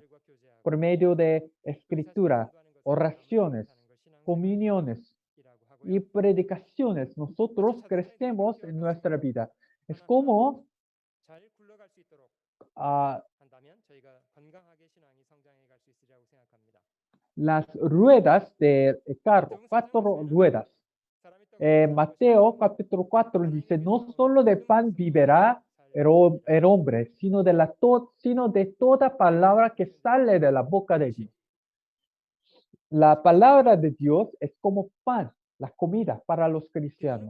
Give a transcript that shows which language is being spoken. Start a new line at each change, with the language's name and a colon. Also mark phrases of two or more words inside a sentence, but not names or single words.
Spanish: Por medio de escritura, oraciones, comuniones y predicaciones, nosotros crecemos en nuestra vida. Es como
Korean: 잘 굴러갈 수 있도록 ah, 한다면 저희가 건강하게 신앙이 성장해 갈 수 있으리라고 생각합니다.
Spanish: las ruedas del carro, 4 ruedas. Mateo capítulo 4 dice, no solo de pan vivirá el hombre, sino de toda palabra que sale de la boca de Dios. La palabra de Dios es como pan, la comida para los cristianos.